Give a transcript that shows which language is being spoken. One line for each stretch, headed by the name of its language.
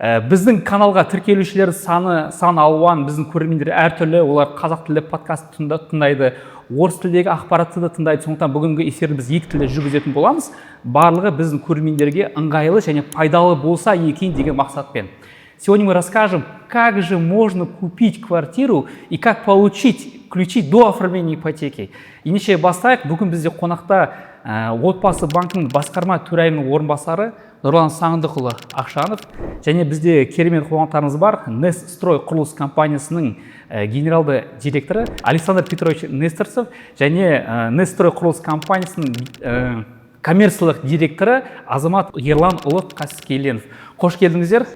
Kazakh: Біздің каналға тіркелушілер сан алуан, біздің көрермендер әртүрлі, олар қазақ тілді подкаст тыңдайды, орыс тілдегі ақпаратты да тыңдайды. Сондықтан бүгінгі эфирді біз екі тілде жүргізетін боламыз. Барлығы біздің көрермендерге ыңғайлы және пайдалы болса екен деген мақсатпен.
Russian: Сегодня мы расскажем, как же можно купить квартиру и как получить ключи до оформления ипотеки.
Kazakh: Ендеше бастайық. Бүгін бізде қонақта отбасы банкінің басқарма төрайымының орынбасары Нұрлан Сағындықұлы Ақшанов, және бізде керемет қонақтарымыз бар. Нестрой құрылыс компаниясының генералды директоры Александр Петрович Нестерцев, және Нестрой құрылыс компаниясының коммерциялық директоры Азамат Ерланұлы Қаскеленов. Қош келдіңіздер.